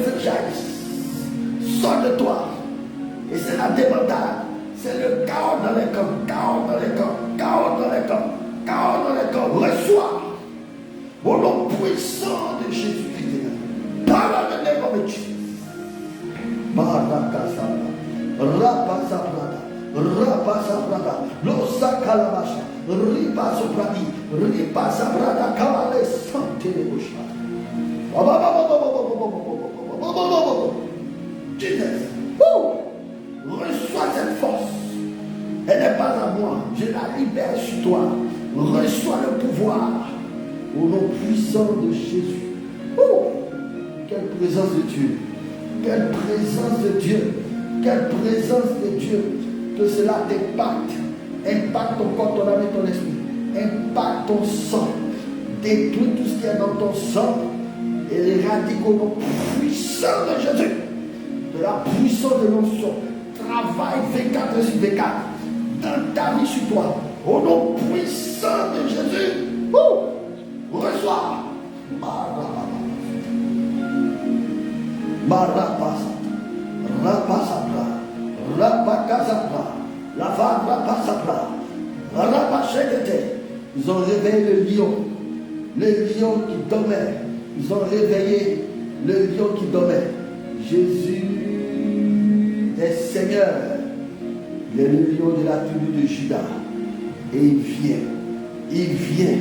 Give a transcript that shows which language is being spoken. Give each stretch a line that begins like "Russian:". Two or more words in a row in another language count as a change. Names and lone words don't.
French: feu jaillissent, sort de toi, et c'est la débandade, c'est le chaos dans les camps, chaos dans les camps, chaos dans les camps, chaos dans les camps. Reçois Au nom puissant de Jésus-Christ. Par le nom de Jésus. Barakasabra. Rapasabrada. Rapasabrada. Losakalabasha. Ripasobradi. Ripasabrada. Kavale Sante de Boucha. Jesus. Reçois cette force. Elle n'est pas à moi. Je la libère sur toi. Reçois le pouvoir. Au nom puissant de Jésus. Quelle présence de Dieu. Quelle présence de Dieu. Quelle présence de Dieu. Que cela t'impacte. Impacte ton corps, ton âme et ton esprit. Impacte ton sang. Détruis tout ce qui est dans ton sang. Et éradique au nom puissant de Jésus. De la puissance de l'onction. Travaille 24 sur 24. Dans ta vie sur toi. Au nom puissant de Jésus. Reçois. Marapasa. Rapasabra. Rapakazabra. Lava rapasabra. Rapachekete. Ils ont réveillé le lion. Le lion qui dormait. Ils ont réveillé le lion qui dormait. Jésus est Seigneur. Il est le lion de la tribu de Juda. Et il vient. Il vient.